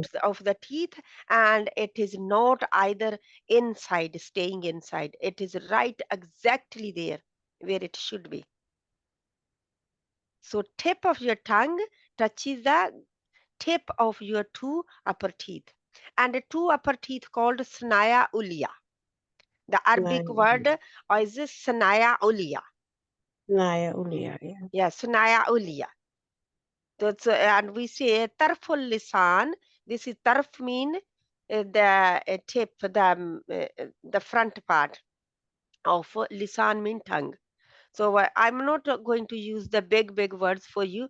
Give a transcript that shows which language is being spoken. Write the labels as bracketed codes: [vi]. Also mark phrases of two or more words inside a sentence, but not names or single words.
[en] out of the teeth, and it is not either inside, staying inside. It is right exactly there where it should be. So tip of your tongue touches the tip of your two upper teeth, and the two upper teeth called [ar] ثنايا عليا. [en] The Arabic word Naya. is [ar] ثنايا عليا. ثنايا عليا. Yeah. [en] Yeah, [ar] ثنايا عليا. [en] That's, and we say [ar] طرف اللسان. [en] This is tarf mean the tip, the front part of lisan mean tongue. So I'm not going to use the big words for you.